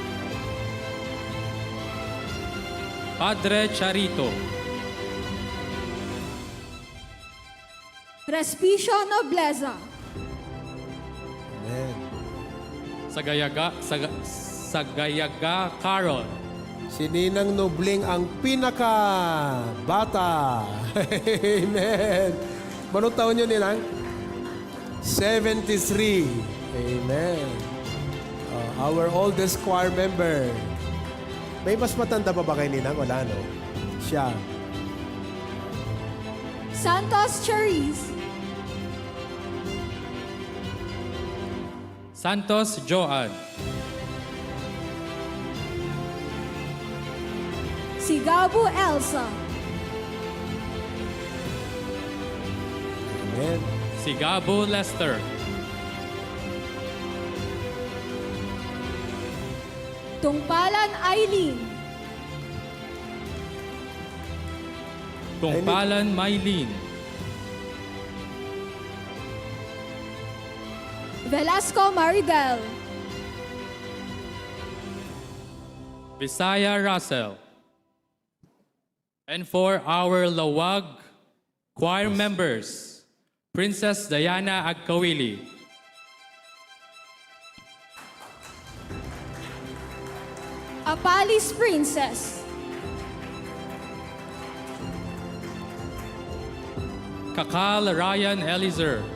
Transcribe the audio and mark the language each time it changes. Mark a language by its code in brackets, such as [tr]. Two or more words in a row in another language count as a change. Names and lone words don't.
[tl] Padre Charito. Respicio Nobleza. Amen. Sagayaga Carol. Si Ninang Nobling ang pinaka-bata. Amen. Manong taon nyo, Ninang? 73. Amen. [en] Our oldest choir member. [tl] May mas matanda pa ba kay Ninang? Wala, no? Siya. Santos Cherise. Santos Joan. Sigabu Elsa. Amen. Sigabo Lester. Tungpalan Eileen. Tungpalan Maylin. Velasco Maridel. Visaya Russell. [en] And for our Lawag choir members, Princess Diana Agkawili. Apalis Princess. Kakal Ryan Elizer.